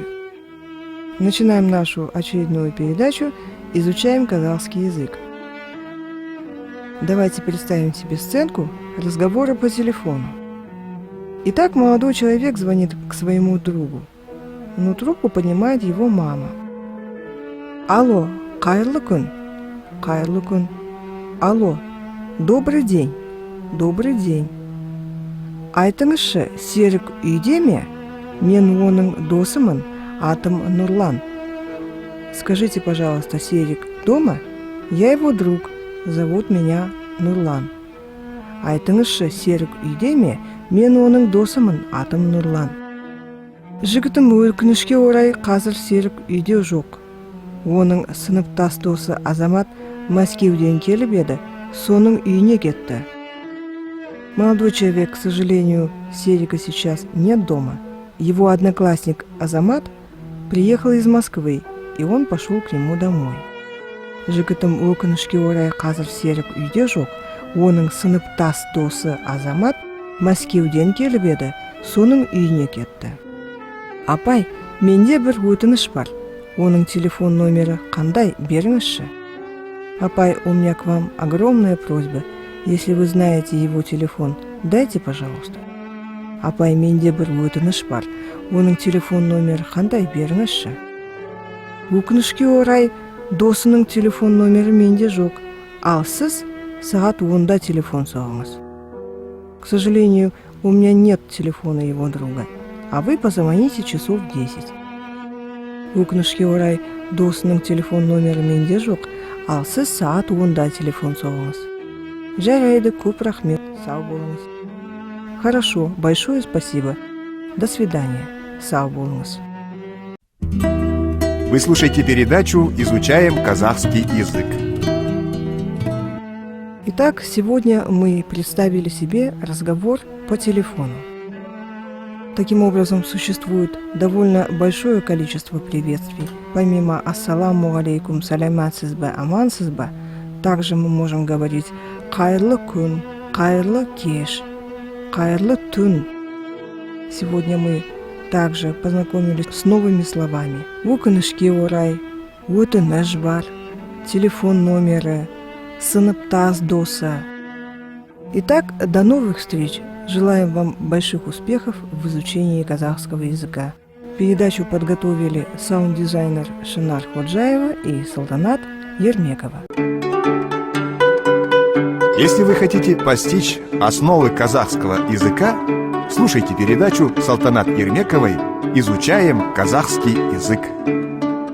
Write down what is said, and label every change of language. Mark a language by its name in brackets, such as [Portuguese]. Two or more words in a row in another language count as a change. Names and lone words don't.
[Russian] Начинаем нашу очередную передачу «Изучаем казахский язык». Давайте представим себе сценку разговора по телефону. Итак, молодой человек звонит к своему другу, но трубку поднимает его мама. [Kazakh] Алло, қайырлы күн. Қайырлы күн. [Russian] Алло, добрый день. Добрый день. [Kazakh] Айтыңызшы, Серік үйде ме? Мен оның досымын, атым Нурлан. [Russian] Скажите, пожалуйста, Серік дома? Я его друг, зовут меня Нурлан. [Kazakh] Айтыңызшы, Серік үйде ме? Мен оның досымын, атым Нурлан. Жігітім, өкінішке орай қазір Серік үйде жоқ. Оның сыныптас досы Азамат Мәскеуден келіп еді, соның үйіне кетті. [Russian] Молодой человек, к сожалению, Серика сейчас нет дома. Его одноклассник Азамат приехал из Москвы, и он пошел к нему домой. [Kazakh] Жігітім, өкінішке орай қазір Серік үйде жоқ. Оның сыныптас досы Азамат Мәскеуден келіп еді, соның үйіне кетті. Апай, менде бір өтініш бар. Оның телефон номері қандай, беріңізші. Апай, [Russian] у меня к вам огромная просьба. Если вы знаете его телефон, дайте, пожалуйста. [Kazakh] Апай, менде бір өтініш бар. Оның телефон номері қандай, беріңізші. Өкінішке орай, досының телефон номері менде жоқ. Ал сіз сағат 10-да телефон соғыңыз. [Russian] К сожалению, у меня нет телефона его друга, а вы позвоните часов 10. [Kazakh] Өкінішке орай, досының телефон номері менде жоқ, ал сіз сағат 10-да телефон соғыңыз. Жарайды, көп рахмет, сау болыңыз. [Russian] Хорошо, большое спасибо. До свидания, [Kazakh] сау болыңыз. [Russian] Вы слушаете передачу «Изучаем казахский язык». Итак, сегодня мы представили себе разговор по телефону. Таким образом, существует довольно большое количество приветствий. Помимо [Kazakh] «Ассаламу алейкум, саляматсызба, амансызба», [Russian] также мы можем говорить [Kazakh] «Қайырлы күн», «Қайырлы кеш», «Қайырлы түн». [Russian] Сегодня мы также познакомились с новыми словами. [Kazakh] «Өкінішке орай», «Өтініш бар», «Телефон номері», «Сыныптас досы». [Russian] Итак, до новых встреч! Желаем вам больших успехов в изучении казахского языка. Передачу подготовили саунд-дизайнер Шынар Ходжаева и Салтанат Ермекова. Если вы хотите постичь основы казахского языка, слушайте передачу Салтанат Ермековой «Изучаем казахский язык».